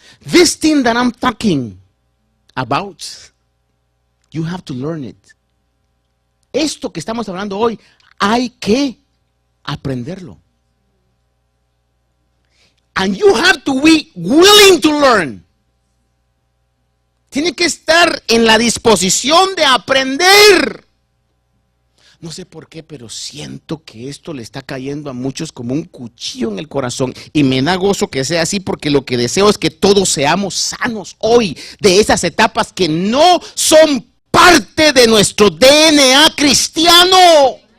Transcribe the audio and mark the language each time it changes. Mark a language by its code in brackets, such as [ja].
[en] This thing that I'm talking about, you have to learn it. [es] Esto que estamos hablando hoy, hay que aprenderlo. [en] And you have to be willing to learn. [es] Tiene que estar en la disposición de aprender. No sé por qué, pero siento que esto le está cayendo a muchos como un cuchillo en el corazón. Y me da gozo que sea así, porque lo que deseo es que todos seamos sanos hoy de esas etapas que no son parte de nuestro DNA cristiano.